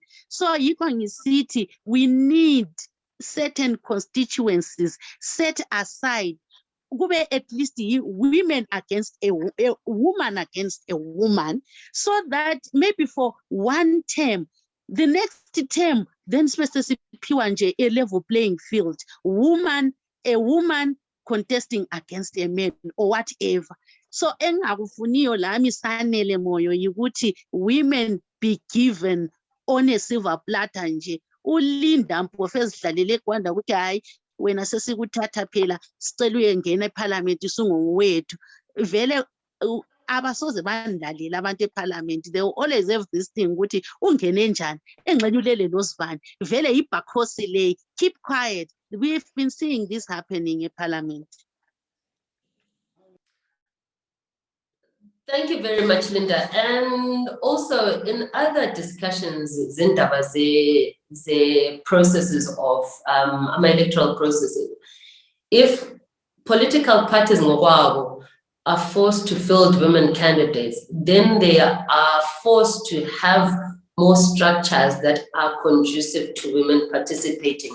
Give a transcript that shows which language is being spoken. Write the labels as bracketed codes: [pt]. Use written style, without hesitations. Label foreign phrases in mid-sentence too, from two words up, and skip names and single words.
[en] So city, we need certain constituencies set aside at least women against a woman against a woman, so that maybe for one term, the next term, then specific a level playing field, a woman contesting against a man or whatever. So [nd] engakufuniyo lami sanele moyo yikuthi [en] women be given on a silver platter nje. [nd] Ulinda Mphofu ezidlalele eGwanda ukuthi hayi wena sesikuthatha phela sicela uyengena eParliament sungowethu. Vele abasoze bandlalela abantu eParliament. [en] They will always have this thing [nd] ukuthi ungene njani engxenye ulele nosivani. Vele ibhakhosi le, [en] keep quiet. We've been seeing this happening in Parliament. Thank you very much, Linda. And also in other discussions, zindaba the processes of electoral processes, if political parties are forced to field women candidates, then they are forced to have more structures that are conducive to women participating.